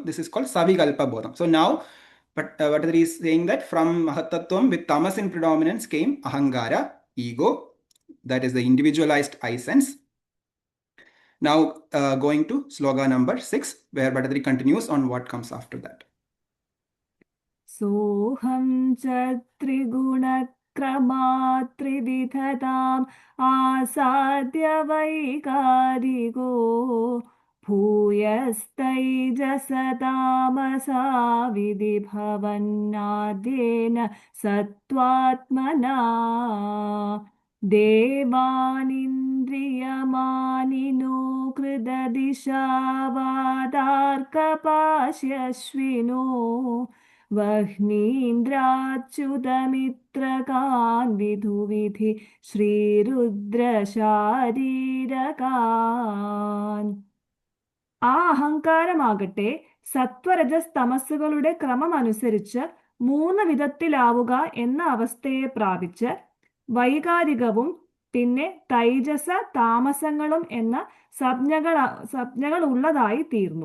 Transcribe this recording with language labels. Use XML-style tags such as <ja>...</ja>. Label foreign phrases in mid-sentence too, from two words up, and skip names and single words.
<en>This is called</en> <sa>सविकल्प बोधम्.</sa> <en>So now, Bhattacharya is saying that from Mahat-Tattvam with Tamas in predominance came Ahamkara, ego, that is the individualized I sense. Now going to sloga number 6, where Bhattacharya continues on what comes after that.</en> <sa>सोहं च त्रिगुण क्रमत्रिविधतां आसाद्य वैकारिगो भूयस्तैजसतामसा विधिभवन्नाद्येन सत्त्वात्मना देवानिन्द्रियमानिनो कृददिशावादार्कपाश्यश्विनो वह्नीन्द्राच्युतमित्रकान् विधुविधि ശ്രീരുദ്രശാരീരകാൻ.</sa> <ml>ആ അഹങ്കാരമാകട്ടെ സത്വരജസ് തമസ്സുകളുടെ ക്രമമനുസരിച്ച് 3 വിധത്തിലാവുക എന്ന അവസ്ഥയെ പ്രാപിച്ച് വൈകാരികവും പിന്നെ തൈജസ താമസങ്ങളും എന്ന സംജ്ഞകൾ ഉള്ളതായി തീർന്നു.</ml>